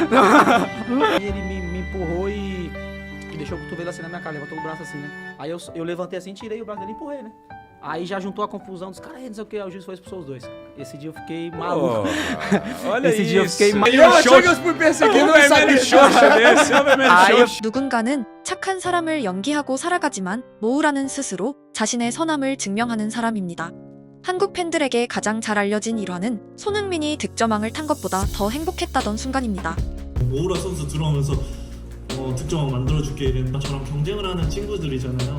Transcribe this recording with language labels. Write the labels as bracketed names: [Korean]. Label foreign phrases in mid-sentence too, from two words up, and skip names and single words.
[Portuguese] E ele me empurrou e deixou o cotovelo assim na minha cara, levantou o braço assim, né? Aí eu levantei assim, tirei o braço dele e empurrei, né? Aí já juntou a confusão dos caras, não sei o que, aí o juiz foi expulsou os dois. Esse dia eu fiquei maluco. Olha Esse dia eu fiquei isso. maluco. E eu achei que eu fui perseguindo o Emily Aí eu [Korean] 누군가는 착한 사람을 연기하고 살아가지만 모우라는 스스로 자신의 선함을 증명하는 사람입니다. 한국 팬들에게 가장 잘 알려진 일화는 손흥민이 득점왕을 탄 것보다 더 행복했다던 순간입니다. 모우라 선수 들어오면서 득점왕 만들어줄게 이랬는데 저랑 경쟁을 하는 친구들이잖아요.